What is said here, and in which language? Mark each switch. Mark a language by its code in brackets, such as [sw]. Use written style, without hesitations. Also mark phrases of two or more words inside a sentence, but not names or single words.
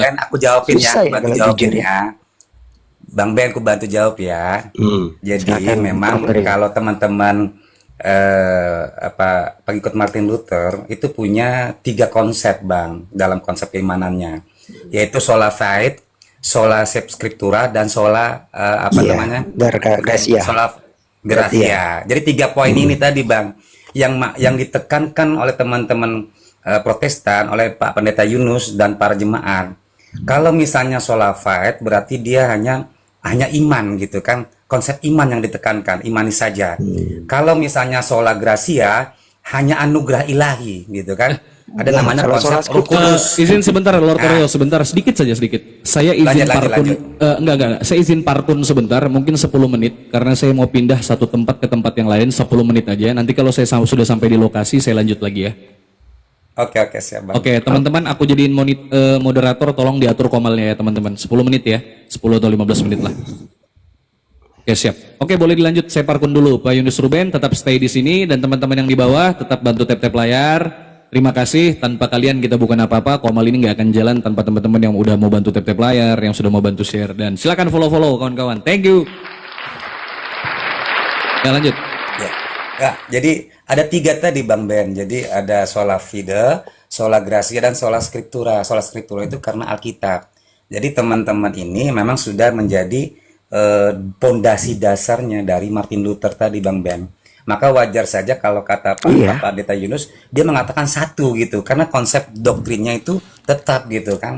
[id] Ben, aku jawabin ya, Susah ya aku bantu kalau jawabin jujur ya. Bang Ben, aku bantu jawab ya. Jadi Silakan, memang Prof. Oreo. kalau teman-teman pengikut Martin Luther itu punya 3 konsep, Bang, dalam konsep keimanannya, yaitu [la] sola fide, sola scriptura, [id] dan sola Iya, namanya? gratia. [la] Sola gratia. [id] Jadi 3 poin ini tadi, Bang, yang ditekankan oleh teman-teman Protestan, oleh Pak Pendeta Yunus dan para jemaat. Kalau misalnya [la] sola fide [id] berarti dia hanya iman gitu kan, konsep iman yang ditekankan, imani saja. Kalau misalnya [la] sola gratia [id] hanya anugerah ilahi gitu kan, ada namanya kalau konsep sola Roh Kudus. Izin sebentar Lord Oreo, sebentar, sedikit saja sedikit. Saya izin Lanjut. parkun, enggak, saya izin parkun sebentar, mungkin 10 menit, karena saya mau pindah satu tempat ke tempat yang lain, 10 menit aja. Nanti kalau saya sudah sampai di lokasi, saya lanjut lagi ya. Oke, siap, Bang. Oke, teman-teman, aku jadiin moderator, tolong diatur komalnya ya teman-teman. 10 menit ya, 10 atau 15 menit lah. Oke, siap. Oke, boleh dilanjut. Saya parkun dulu. Pak Yunus Ruben tetap stay di sini, dan teman-teman yang di bawah tetap bantu tap-tap layar. Terima kasih. Tanpa kalian kita bukan apa-apa. Komal ini nggak akan jalan tanpa teman-teman yang udah mau bantu tap-tap layar, yang sudah mau bantu share, dan silakan follow kawan-kawan. [en] Thank you. [id] Ya, lanjut. Ya, jadi ada 3 tadi, Bang Ben. Jadi ada [la] sola fide, sola gratia, [id] dan [la] sola scriptura. Sola scriptura [id] itu karena Alkitab. Jadi teman-teman ini memang sudah menjadi pondasi dasarnya dari Martin Luther tadi, Bang Ben. Maka wajar saja kalau kata Pak Pendeta Yunus, dia mengatakan satu gitu, karena konsep doktrinnya itu tetap gitu kan.